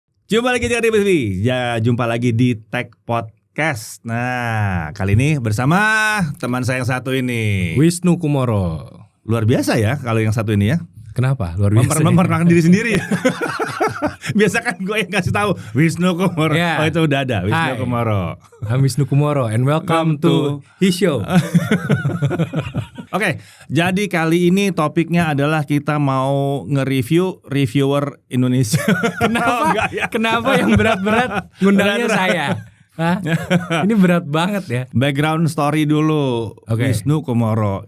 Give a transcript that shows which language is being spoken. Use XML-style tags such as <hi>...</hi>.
<id>Jumpa lagi di TV. Ya, jumpa lagi di Tech Podcast. Nah, kali ini bersama teman saya yang satu ini. Wisnu Kumoro. Luar biasa ya kalau yang satu ini ya. Kenapa? Luar biasa. Memperkenalkan diri sendiri ya. Biasa kan gue yang kasih tahu Wisnu Kumoro.</id> <en>Yeah.</en> <id>Oh itu udah ada Wisnu</id> <en>Hi.</en> <id>Kumoro.</id> <en>I'm Wisnu Kumoro and welcome to his show.</en> <id>Oke, jadi kali ini topiknya adalah kita mau nge-review reviewer Indonesia. Kenapa? Oh, enggak ya. Kenapa yang berat-berat ngundangnya Berat-berat. saya? Hah? Ini berat banget ya.</id> <en>Background story</en> <id>dulu. Oke. Wisnu Kumoro.</id>